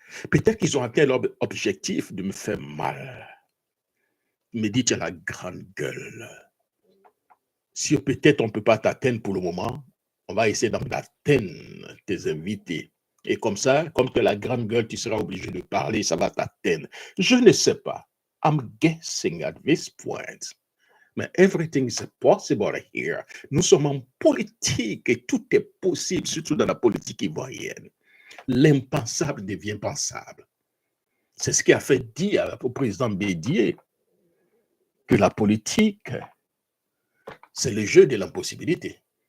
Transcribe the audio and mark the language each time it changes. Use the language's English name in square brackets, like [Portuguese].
[French] Peut-être qu'ils ont atteint leur objectif de me faire mal. Il me dit, tu as la grande gueule. Si peut-être on ne peut pas t'atteindre pour le moment, on va essayer d'atteindre tes invités. Et comme ça, comme tu as la grande gueule, tu seras obligé de parler, ça va t'atteindre. Je ne sais pas. [English] I'm guessing at this point. Mais everything is possible here. [French] Nous sommes en politique et tout est possible, surtout dans la politique ivoirienne. L'impensable devient pensable. C'est ce qui a fait dire au président Bédié que la politique, c'est le jeu de l'impossibilité.